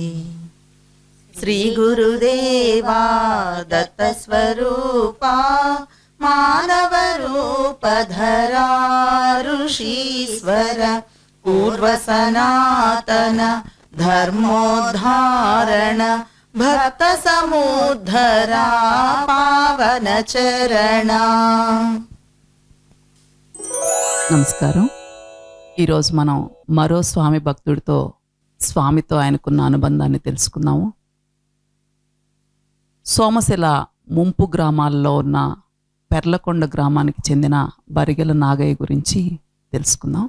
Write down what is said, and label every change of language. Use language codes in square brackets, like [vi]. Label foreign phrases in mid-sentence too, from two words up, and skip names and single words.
[sa] श्रीगुरुदेवा दत्तस्वरूपा मानवरूपधरा ऋषीश्वर पूर्वसनातन धर्मोद्धारण भक्त समुद्धरा पावन चरण। [te] నమస్కారం. ఈరోజు మనం మరో స్వామి భక్తుడితో స్వామితో ఆయనకున్న అనుబంధాన్ని తెలుసుకుందాము. సోమశిల ముంపు గ్రామాల్లో ఉన్న పెర్లకొండ గ్రామానికి చెందిన బరిగెల నాగయ్య గురించి తెలుసుకుందాం.